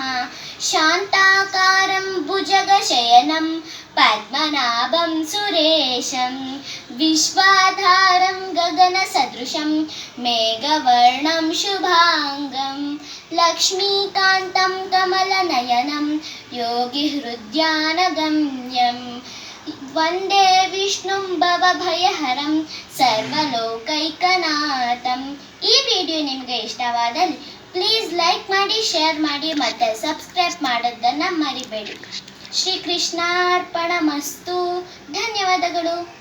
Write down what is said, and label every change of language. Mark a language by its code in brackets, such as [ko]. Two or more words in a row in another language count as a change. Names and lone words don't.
[sa] शान्ताकारं भुजगशयनं पद्मनाभं सुरेशं विश्वाधारं गगनसदृशं मेघवर्णं शुभाङ्गं लक्ष्मीकान्तं कमलनयनं योगिहृद्यानगम्यं वन्दे विष्णुं भवभयहरं सर्वलोकैकनाथं। [kn] ಈ ವಿಡಿಯೋ ನಿಮಗೆ ಇಷ್ಟವಾದಲ್ಲಿ [en] please like [kn] ಮಾಡಿ, ಶೇರ್ ಮಾಡಿ ಮತ್ತು ಸಬ್ಸ್ಕ್ರೈಬ್ ಮಾಡೋದನ್ನು ಮರಿಬೇಡಿ. ಶ್ರೀಕೃಷ್ಣಾರ್ಪಣಮಸ್ತು. ಧನ್ಯವಾದಗಳು.